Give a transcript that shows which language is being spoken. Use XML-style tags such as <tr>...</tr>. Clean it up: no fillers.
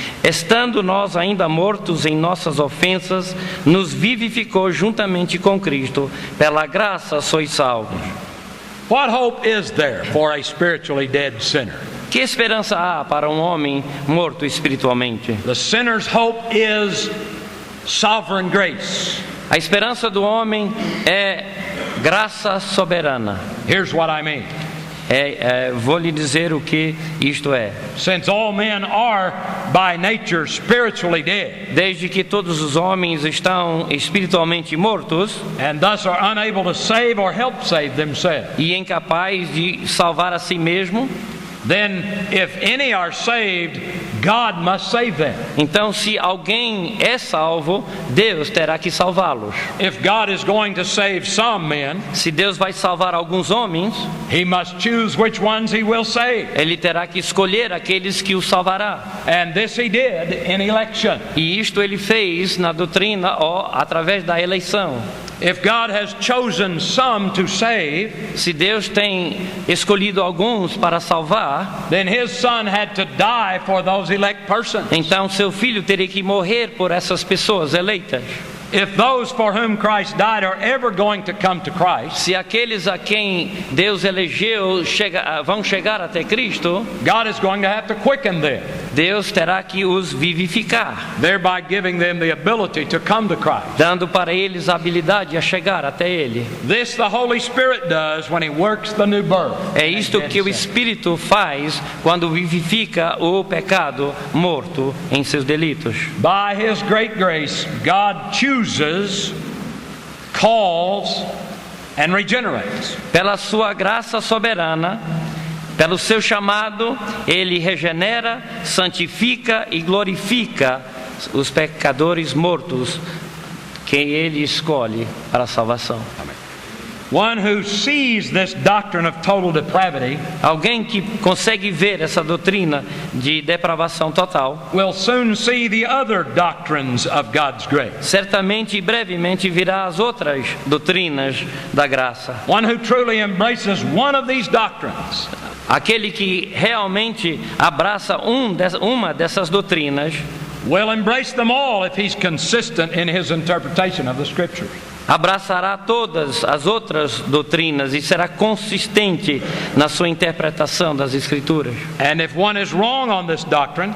<pt>Estando nós ainda mortos em nossas ofensas, nos vivificou juntamente com Cristo. Pela graça sois salvos.</pt> <en>What hope is there for a spiritually dead sinner?</en> <pt>Que esperança há para um homem morto espiritualmente?</pt> <en>The sinner's hope is sovereign grace.</en> <pt>A esperança do homem é graça soberana.</pt> <en>Here's what I mean.</en> <pt>Vou lhe dizer o que isto é.</pt> <en>Since all men are by nature spiritually dead,</en> <pt>desde que todos os homens estão espiritualmente mortos,</pt> <en>and thus are unable to save or help save themselves,</en> <pt>e incapazes de salvar a si mesmo,</pt> <en>then if any are saved, God must save them.</en> <pt>Então, se alguém é salvo, Deus terá que salvá-los.</pt> <en>If God is going to save some men,</en> <pt>Se Deus vai salvar alguns homens,</pt> <en>He must choose which ones He will save.</en> <pt>Ele terá que escolher aqueles que o salvará.</pt> <en>And this He did in election.</en> <pt>E isto Ele fez na doutrina, através da eleição.</pt> <en>If God has chosen some to save,</en> <pt>Se Deus tem escolhido alguns para salvar,</pt> <en>then His Son had to die for those elect persons.</en> <pt>então seu filho teria que morrer por essas pessoas eleitas.</pt> <en>If those for whom Christ died are ever going to come to Christ,</en> <pt>Se aqueles a quem Deus elegeu vão chegar até Cristo,</pt> <en>God is going to have to quicken them,</en> <pt>Deus terá que os vivificar,</pt> <en>thereby giving them the ability to come to Christ.</en> <pt>dando para eles a habilidade a chegar até Ele.</pt> <en>This the Holy Spirit does when He works the new birth.</en> <pt>É isto que o Espírito faz quando vivifica o pecado morto em seus delitos.</pt> <en>By His great grace, God chooses, calls, and regenerates.</en> <pt>Pela sua graça soberana, pelo seu chamado, Ele regenera, santifica e glorifica os pecadores mortos que Ele escolhe para a salvação.</pt> <en>One who sees this doctrine of total depravity</en> <pt>Alguém que consegue ver essa doutrina de depravação total,</pt> <en>will soon see the other doctrines of God's grace.</en> <pt>certamente e brevemente virá as outras doutrinas da graça.</pt> <en>One who truly embraces one of these doctrines</en> <pt>Aquele que realmente abraça uma dessas doutrinas,</pt> <en>will embrace them all if he's consistent in his interpretation of the Scriptures.</en> <pt>abraçará todas as outras doutrinas e será consistente na sua interpretação das Escrituras.</pt> <en>And if one is wrong on this doctrine,</en>